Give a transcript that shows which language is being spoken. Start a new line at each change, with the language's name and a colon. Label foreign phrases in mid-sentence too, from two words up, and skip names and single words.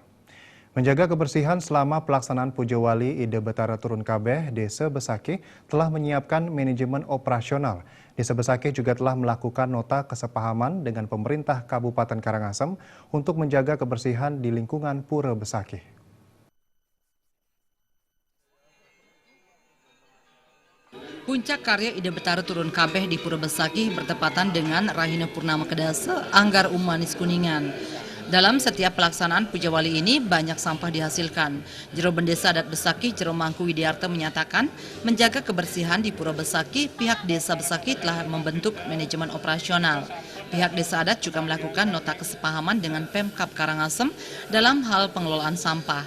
Indonesian: Menjaga kebersihan selama pelaksanaan Puja Wali Ide Betara Turun Kabeh, Desa Besaki telah menyiapkan manajemen operasional. Desa Besaki juga telah melakukan nota kesepahaman dengan pemerintah Kabupaten Karangasem untuk menjaga kebersihan di lingkungan Pura Besaki. Puncak karya Ide Betara Turun Kabeh di Pura Besaki bertepatan dengan Rahina Purnama Kedase, Anggar Umanis Kuningan. Dalam setiap pelaksanaan Puja Wali ini banyak sampah dihasilkan. Jero Bendesa Adat Besaki, Jero Mangku Widiarto menyatakan, menjaga kebersihan di Pura Besaki, pihak Desa Besaki telah membentuk manajemen operasional. Pihak Desa Adat juga melakukan nota kesepahaman dengan Pemkab Karangasem dalam hal pengelolaan sampah.